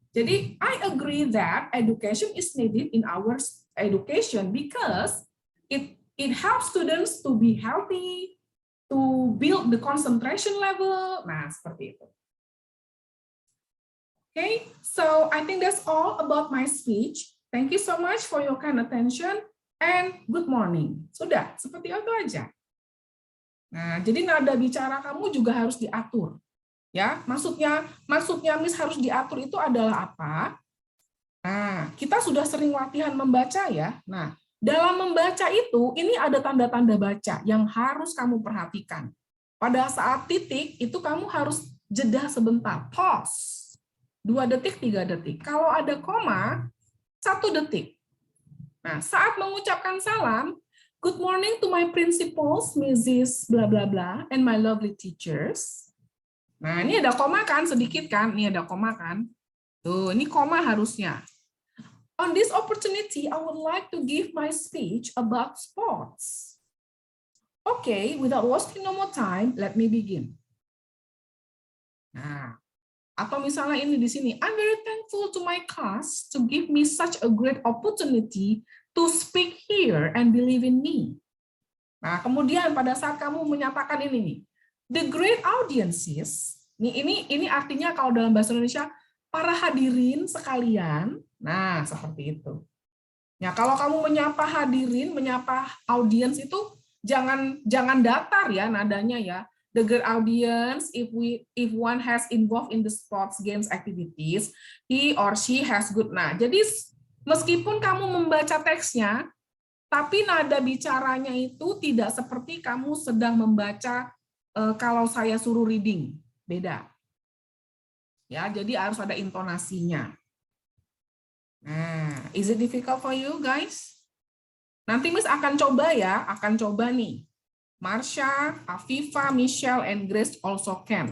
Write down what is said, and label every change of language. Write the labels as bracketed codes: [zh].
[en] Jadi I agree that education is needed in our education because it helps students to be healthy, to build the concentration level. [id] Nah, seperti itu. [en] Okay, so I think that's all about my speech. Thank you so much for your kind attention and good morning. [id] Sudah, seperti itu aja. Nah, jadi nada bicara kamu juga harus diatur. Ya, maksudnya Miss harus diatur itu adalah apa? Nah, kita sudah sering latihan membaca ya. Nah, dalam membaca itu ini ada tanda-tanda baca yang harus kamu perhatikan. Pada saat titik itu kamu harus jeda sebentar, pause. 2 detik, 3 detik. Kalau ada koma, 1 detik. Nah, saat mengucapkan salam, [en] good morning to my principals, Mrs. bla bla bla, and my lovely teachers. [id] Nah, ini ada koma kan, sedikit kan? Ini ada koma kan? Tuh, ini koma harusnya. [en] On this opportunity, I would like to give my speech about sports. Okay, without wasting no more time, let me begin. [id] Nah, atau misalnya ini di sini, [en] I'm very thankful to my class to give me such a great opportunity to speak here and believe in me. [id] Nah, kemudian pada saat kamu menyatakan ini nih, [en] the great audiences, [id] ini artinya kalau dalam bahasa Indonesia, para hadirin sekalian, nah seperti itu. Ya, kalau kamu menyapa hadirin, menyapa audiens itu jangan datar ya nadanya ya. [en] The great audience, if one has involved in the sports games activities, he or she has good. [id] Nah, jadi meskipun kamu membaca teksnya, tapi nada bicaranya itu tidak seperti kamu sedang membaca kalau saya suruh reading, beda. Ya, jadi harus ada intonasinya. Nah, [en] is it difficult for you guys? [id] Nanti Miss akan coba ya, akan coba nih. [en] Marsha, Afifa, Michelle, and Grace also can.